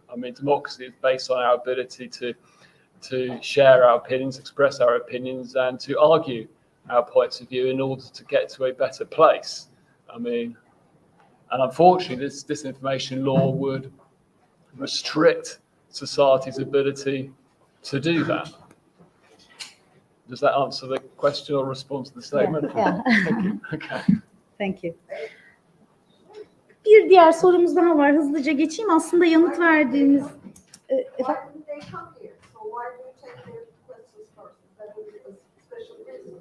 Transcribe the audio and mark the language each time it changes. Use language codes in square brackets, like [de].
[en] I mean, democracy is based on our ability to share our opinions, express our opinions, and to argue our points of view in order to get to a better place. I mean, and unfortunately, this disinformation law would restrict society's ability to do that. Does that answer the question or respond to the statement? Yeah. Thank you. Okay. Thank you. [tr] Bir diğer sorumuz daha var. Hızlıca geçeyim. Aslında yanıt verdiğiniz... efendim? [en] Why didn't they come here? So why do you take their questions first? That would be a special reason.